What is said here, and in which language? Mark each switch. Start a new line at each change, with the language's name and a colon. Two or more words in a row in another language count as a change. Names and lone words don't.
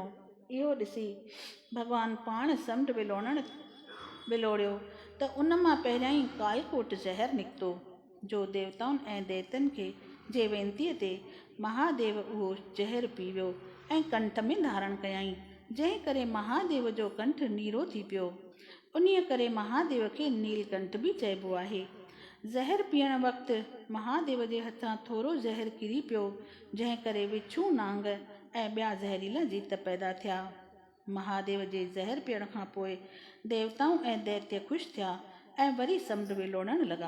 Sindhi: इहो ॾिसी भॻवानु पाण समुंड विलोड़ियो त उन मां पहिरियां ई कालकोट ज़हर निकितो, जो देवताउनि ऐं दैत्यनि खे जे वेनतीअ ते महादेव उहो ज़हर पी वियो ऐं कंठ में धारण कयाई, जंहिं करे महादेव जो कंठ नीरो थी पियो। उन्हीअ करे महादेव खे नीलकंठ बि चइबो आहे। ज़हर पीअण वक़्तु महादेव जे हथां थोरो ज़हर किरी पियो, जंहिं करे विच्छू नांग ऐं ॿिया ज़हरीला जीत पैदा थिया। महादेव जे ज़हर पीअण खां पोइ देवताऊं ऐं दैत्य ख़ुशि थिया ऐं वरी समुंड विलोड़ण लॻा।